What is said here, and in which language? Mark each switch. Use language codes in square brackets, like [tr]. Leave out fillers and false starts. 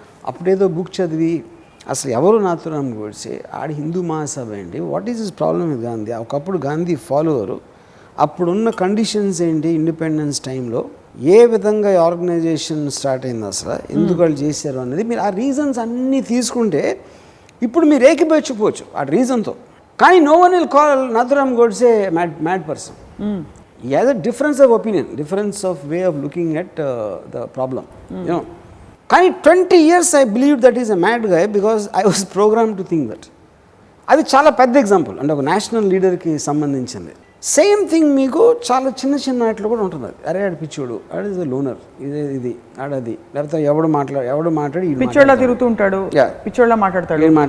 [te] అప్పుడేదో బుక్ చదివి అసలు ఎవరు నాథురామ్ గోడ్సే, ఆడి హిందూ మహాసభ ఏంటి, [en] what is his problem with Gandhi, [te] ఒకప్పుడు గాంధీ ఫాలోవరు, అప్పుడున్న కండిషన్స్ ఏంటి, ఇండిపెండెన్స్ టైంలో ఏ విధంగా ఆర్గనైజేషన్ స్టార్ట్ అయింది, అసలు ఎందుకు వాళ్ళు చేశారు అనేది మీరు ఆ రీజన్స్ అన్నీ తీసుకుంటే ఇప్పుడు మీరు ఏకీభవించకపోవచ్చు ఆ రీజన్తో. కానీ [en] No one will call Nathuram Godse mad person. He has a difference of opinion, difference of way of looking at the problem. You know, [te] కానీ [en] 20 years I believed that he's a mad guy because I was programmed to think that. [te] అది చాలా పెద్ద example, అంటే ఒక national లీడర్కి సంబంధించింది. Same thing మీకు చాలా చిన్న వాటిలో కూడా ఉంటుంది. అరే ఆడు పిచ్చోడు, ఆడు ఇస్ లోనర్, ఇది ఆడది, లేకపోతే ఎవడు మాట్లాడి పిచ్చోళ్ళ తిరుగుతూ ఉంటాడు, పిచ్చోళ్ళ మాట్లాడతాడు.